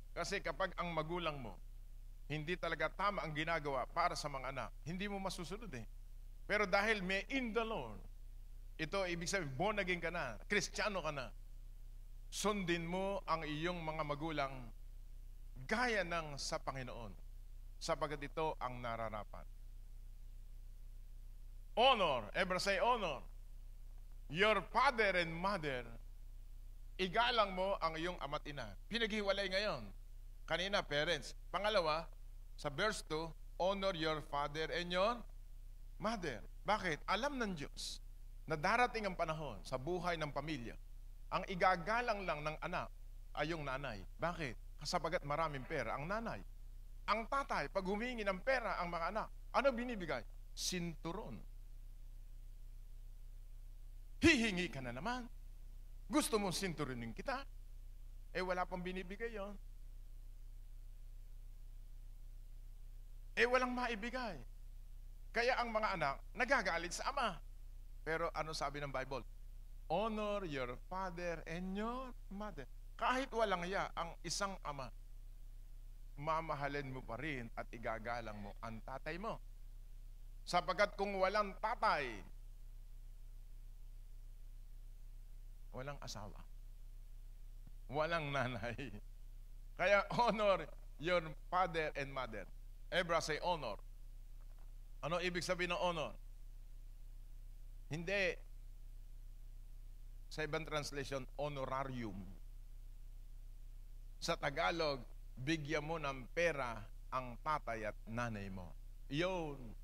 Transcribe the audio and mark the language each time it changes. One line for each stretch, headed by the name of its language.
Filipino: Kasi kapag ang magulang mo, hindi talaga tama ang ginagawa para sa mga anak, hindi mo masusunod Pero dahil may
English: in the Lord,
Filipino: ito ibig sabihin, born again ka na, Kristiyano ka na, sundin mo ang iyong mga magulang gaya ng sa Panginoon, sapagkat ito ang nararapat.
English: Honor, ever say honor, your father and mother.
Filipino: Igalang mo ang iyong ama't ina. Pinaghiwalay ngayon. Kanina, parents. Pangalawa, sa
English: verse 2, honor your father and your mother.
Filipino: Bakit? Alam ng Diyos na darating ang panahon sa buhay ng pamilya. Ang igagalang lang ng anak ay yung nanay. Bakit? Kasabagat maraming pera ang nanay. Ang tatay, pag humingi ng pera ang mga anak, ano binibigay? Sinturon. Hihingi ka na naman. Gusto mong sinturunin kita? Wala pang binibigay yon. Walang maibigay. Kaya ang mga anak, nagagalit sa ama. Pero ano sabi ng Bible?
English: Honor your father and your mother.
Filipino: Kahit walang iya ang isang ama, mamahalin mo pa rin at igagalang mo ang tatay mo. Sapagkat kung walang tatay, walang asawa, walang nanay.
English: Kaya honor your father and mother. Ebra say honor.
Filipino: Ano ibig sabihin ng honor? Hindi. Sa ibang translation, honorarium. Sa Tagalog, bigyan mo ng pera ang tatay at nanay mo. Yun.